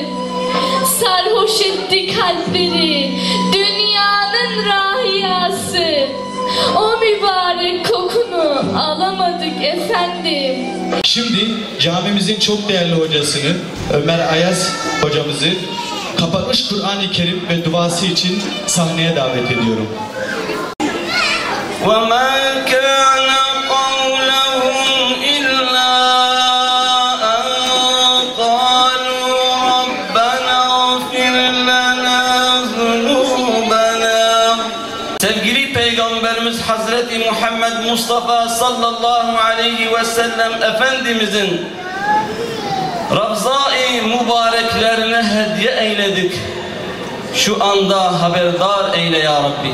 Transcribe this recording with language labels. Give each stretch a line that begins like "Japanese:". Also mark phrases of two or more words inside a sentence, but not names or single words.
Turkish: Sarhoş etti kalpleri dünyanın rahiyası, o mübarek kokunu alamadık efendim. Şimdi camimizin çok değerli hocasını Ömer Ayaz hocamızı kapanış Kur'an-ı Kerim ve duası için sahneye davet ediyorum.
Arabic: وَمَا كَانَ قَوْلَهُمْ إِلَّا أَنْ قَالُوا رَبَّنَا اغْفِرْ لَنَا ذُنُوبَنَا.
Turkish: Sevgili Peygamberimiz Hazreti Muhammed Mustafa
Arabic: صلى الله عليه وسلم
Turkish: Efendimizin Ravza-i mübareklerine hediye eyledik. Şu anda haberdar eyle ya Rabbi.